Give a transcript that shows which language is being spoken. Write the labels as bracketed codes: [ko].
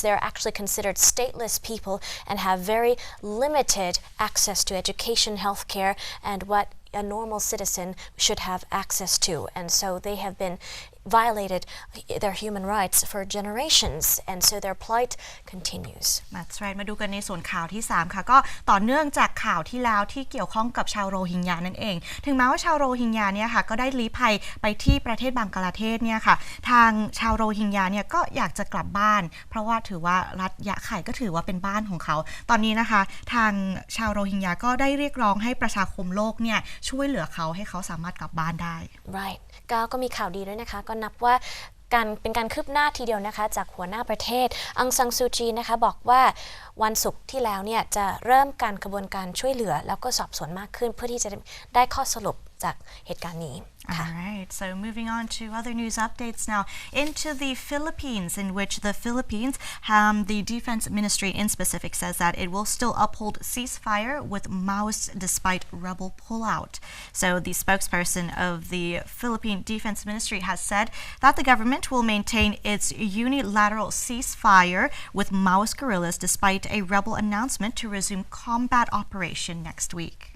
[en] They're actually considered stateless people and have very limited access to education, healthcare, and what a normal citizen should have access to. And so they have been violated their human rights for generations, and so their plight continues. That's right. [th] มาดูกันในส่วนข่าวที่3ค่ะก็ต่อเนื่องจากข่าวที่แล้วที่เกี่ยวข้องกับชาวโรฮิงญานั่นเองถึงแม้ว่าชาวโรฮิงญาเนี่ยค่ะก็ได้ลี้ภัยไปที่ประเทศบังกลาเทศเนี่ยค่ะทางชาวโรฮิงญาเนี่ยก็อยากจะกลับบ้านเพราะว่าถือว่ารัฐยะไข่ก็ถือว่าเป็นบ้านของเขาตอนนี้นะคะทางชาวโรฮิงญาก็ได้เรียกร้องให้ประชาคมโลกเนี่ยช่วยเหลือเขาให้เขาสามารถกลับบ้านได้ Right ก็มีข่าวดีด้วยนะคะก็นับว่าเป็นการคืบหน้าทีเดียวนะคะจากหัวหน้าประเทศอังซังซูจีนะคะบอกว่าวันศุกร์ที่แล้วเนี่ยจะเริ่มการกระบวนการช่วยเหลือแล้วก็สอบสวนมากขึ้นเพื่อที่จะได้ข้อสรุปจากเหตุการณ์นี้ [en] All right, so moving on to other news updates now. Into the Philippines, in which the Philippines, the Defense Ministry in specific says that it will still uphold ceasefire with Maoists despite rebel pullout. So the spokesperson of the Philippine Defense Ministry has said that the government will maintain its unilateral ceasefire with Maoist guerrillas despite a rebel announcement to resume combat operation next week.